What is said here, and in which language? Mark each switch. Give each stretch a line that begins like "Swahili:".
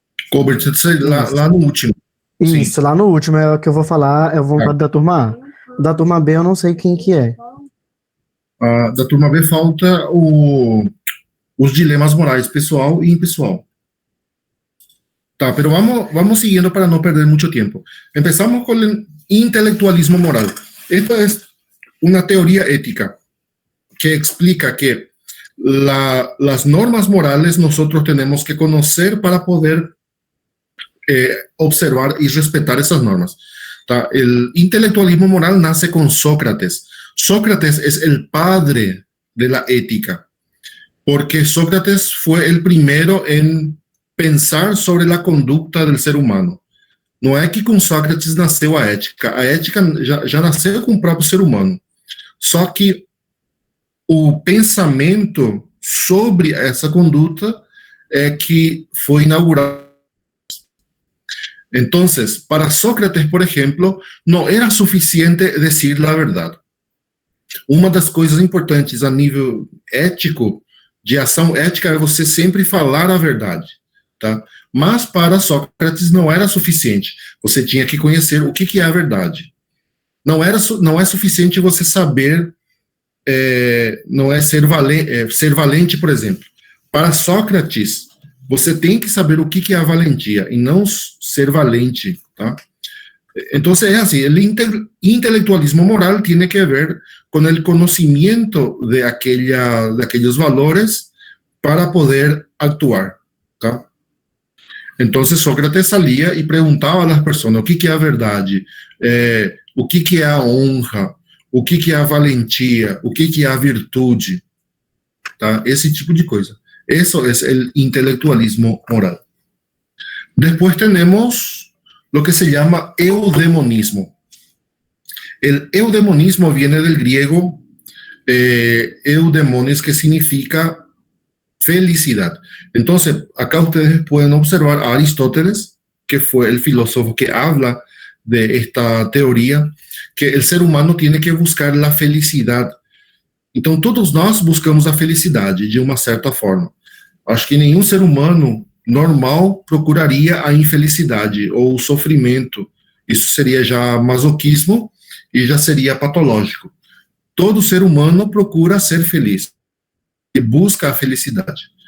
Portuguese: Colbert, lá no último. Isso, lá no último é o que eu vou falar, eu vou falar da turma A. Da turma B eu não sei quem que é. Da turma B falta os dilemas morais, pessoal e impessoal.
Spanish: Tá, pero vamos siguiendo para no perder mucho tiempo. Empezamos con el intelectualismo moral. Esta es una teoría ética que explica que las normas morales nosotros tenemos que conocer para poder observar y respetar esas normas. ¿Tá? El intelectualismo moral nace con Sócrates. Sócrates es el padre de la ética, porque Sócrates fue el primero en pensar sobre la conducta del ser humano.
Portuguese: Não é que com Sócrates nasceu a ética já nasceu com o próprio ser humano. Só que o pensamento sobre essa conduta é que foi inaugurado.
Spanish: Entonces, para Sócrates, por ejemplo, no era suficiente decir la verdad.
Portuguese: Uma das coisas importantes a nível ético, de ação ética, é você sempre falar a verdade, tá? Mas para Sócrates não era suficiente. Você tinha que conhecer o que é a verdade. Não é suficiente você saber, não é ser valente, por exemplo. Para Sócrates, você tem que saber o que é a valentia e não ser valente, tá? Então, é assim, o intelectualismo moral tem que ver com o conhecimento de aqueles valores para poder actuar, tá? Então, Sócrates saía e perguntava às pessoas o que é a verdade, o que é a honra, o que é a valentia, o que é a virtude, tá? Esse tipo de coisa.
Spanish: Eso es el intelectualismo moral. Después tenemos lo que se llama eudemonismo. El eudemonismo viene del griego eudemones, que significa felicidad. Entonces, acá ustedes pueden observar a Aristóteles, que fue el filósofo que habla de esta teoría, que el ser humano tiene que buscar la felicidad.
Portuguese: Então, todos nós buscamos a felicidade, de uma certa forma. Acho que nenhum ser humano normal procuraria a infelicidade ou o sofrimento. Isso seria já masoquismo e já seria patológico. Todo ser humano procura ser feliz e busca a felicidade.